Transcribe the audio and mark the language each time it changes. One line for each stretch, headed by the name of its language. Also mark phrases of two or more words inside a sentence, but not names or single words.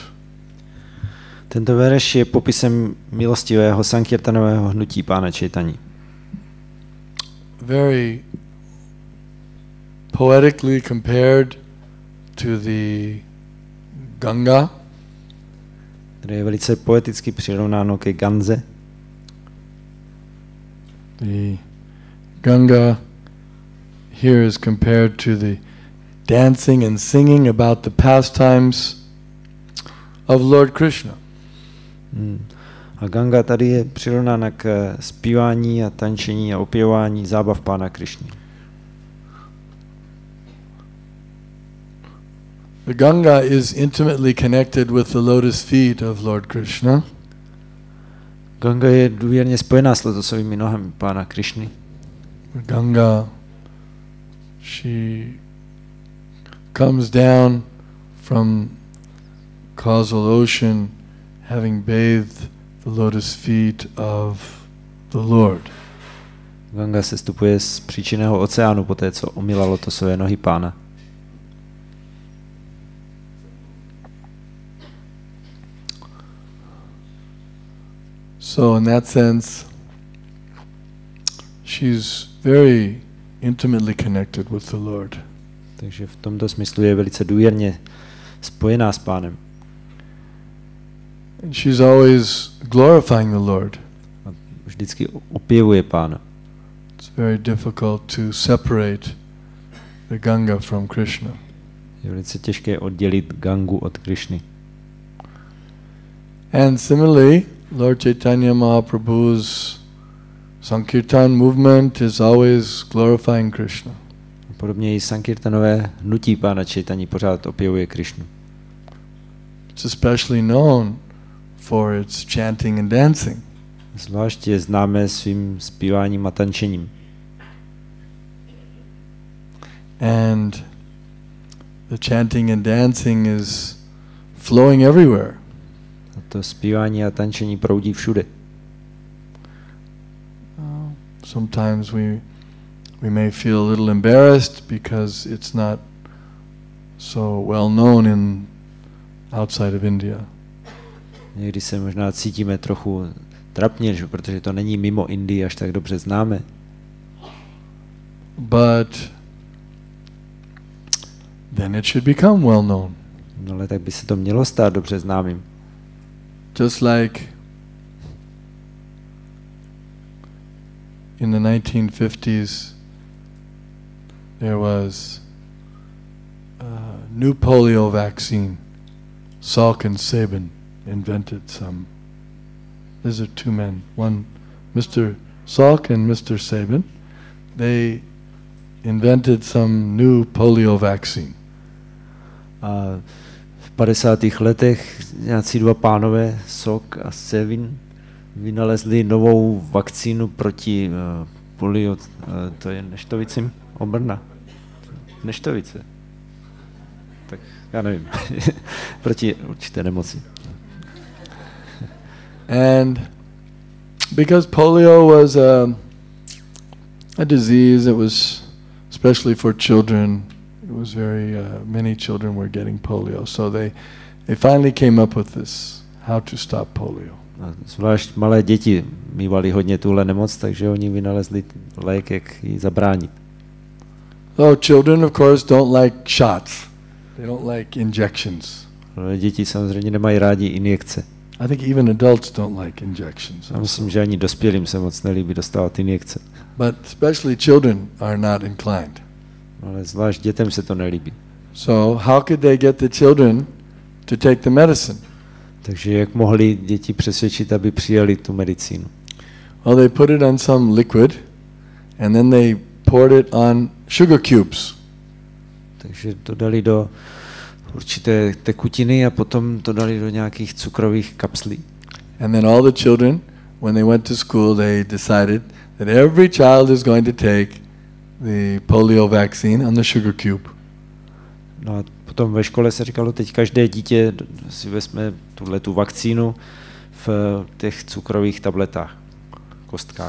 Czech: Tento verš je popisem milostivého sankirtanového hnutí pána Chaitanya.
English: Very poetically compared to the Ganga,
Czech: které je velice poeticky přirovnáno ke Ganze.
English: The Ganga here is compared to the dancing and singing about the pastimes of Lord Krishna.
Czech: A Ganga tady je přirovnána k zpívání a tančení a opěvování zábav pána Krišny.
English: The Ganga is intimately connected with the lotus feet of Lord Krishna.
Czech: Ganga je důvěrně spojená s lotosovými nohami pána Krišny.
English: Ganga, she comes down from causal ocean having bathed the lotus feet of the Lord.
Czech: Ganga se stupuje z příčinného oceánu poté, co omyla lotosové nohy pána.
English: So in that sense, she's very intimately connected with the Lord.
Czech: Takže v tomto smyslu je velice důvěrně spojená s pánem.
English: And she's always glorifying the Lord.
Czech: A vždycky opěvuje Pána.
English: It's very difficult to separate the Ganga from Krishna.
Czech: Je velice těžké oddělit Gangu od Krishny.
English: And similarly, Lord Chaitanya Mahaprabhu's Sankirtan movement is always glorifying Krishna.
Czech: Podobně i Sankirtanové hnutí Pána Chaitanya pořád opěvuje Krishnu.
English: It's especially known for its chanting and dancing.
Czech: Zvláště je známé svým zpíváním a tančením.
English: And the chanting and dancing is flowing everywhere.
Czech: A to zpívání a tančení proudí všude.
English: Sometimes we may feel a little embarrassed because it's not so well known outside of India.
Czech: Někdy se možná cítíme trochu trapně, že, protože to není mimo Indii až tak dobře známe.
English: But then it should become well known.
Czech: No ale tak by se to mělo stát dobře známým.
English: Just like in the 1950s there was a new polio vaccine. Salk and Sabin invented some. These are two men. One, Mr. Salk and Mr. Sabin. They invented some new polio vaccine.
Czech: A v 50. letech nějací dva pánové, Salk a Sabin, vynalezli novou vakcínu proti polio, to je neštovicím, obrna. Neštovice. Tak já nevím, proti určité nemoci.
English: And because polio was a disease, it was especially for children. It was very many children were getting polio, so they finally came up with this how to stop polio.
Czech: A zvlášť malé děti mívali hodně tuhle nemoc, takže oni vynalezli lék, jak ji zabránit.
English: So children, of course, don't like shots. They don't like injections.
Czech: Ale děti samozřejmě nemají rádi injekce.
English: I think even adults don't like injections.
Czech: Já myslím, že ani dospělým se moc nelíbí dostávat injekce.
English: But especially children are not inclined.
Czech: Ale zvlášť dětem se to nelíbí.
English: So how could they get the children to take the medicine?
Czech: Takže jak mohli děti přesvědčit, aby přijali tu medicínu?
English: Well, they put it on some liquid and then they poured it on sugar cubes.
Czech: Takže to dali do určité tekutiny a potom to dali do nějakých cukrových kapslí.
English: And then all the children, when they went to school, they decided that every child is going to take the polio vaccine on the sugar cube.
Czech: No a potom ve škole se říkalo, teď každé dítě si vezme tu vakcínu v těch cukrových tabletách, kostkách.